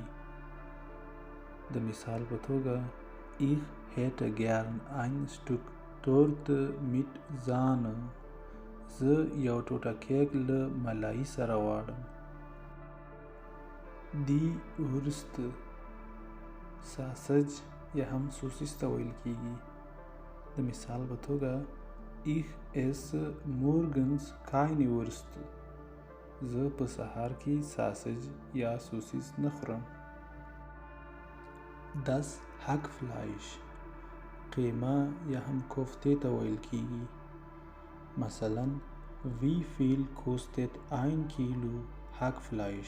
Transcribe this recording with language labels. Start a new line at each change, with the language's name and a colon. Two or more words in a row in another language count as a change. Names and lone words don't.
Pashto: د مثال په توګه
German: Ich hätte gern ein Stück Torte mit Sahne.
Pashto: زه یو ټوټه کیک له ملایي سره غواړم.
German: Die Wurst
Pashto: ساسج یا هم سوسیس ته ویل کیږي. د مثال په توګه
German: Ich esse morgens keine Wurst.
Pashto: زه په سهار کې ساسج یا سوسیس نه خورم.
German: Das Hackfleisch
Pashto: قیمه یا هم کوفتې ته ویل کیږي.
German: مثلا Wie viel kostet 1 Kilo Hackfleisch؟